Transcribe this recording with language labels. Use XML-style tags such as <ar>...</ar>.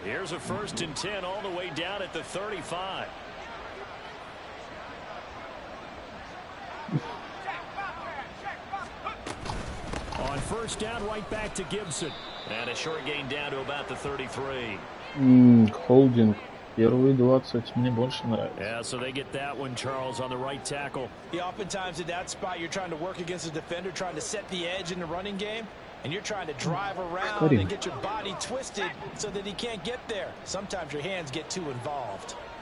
<en>Here's a 1st and 10 all the way down at the 35. On 1st down, right back to Gibson. And a short gain down to about the 33.</en> <ru>Холдинг. Первые 20 мне больше нравится.</ru> <en>Yeah, so they get that one, Charles, on the right tackle. Yeah, oftentimes in that spot, you're trying to work against a defender, trying to set the edge in the running game, and you're trying to drive around and get your body twisted so that he can't get there. Sometimes your hands get too involved.</en>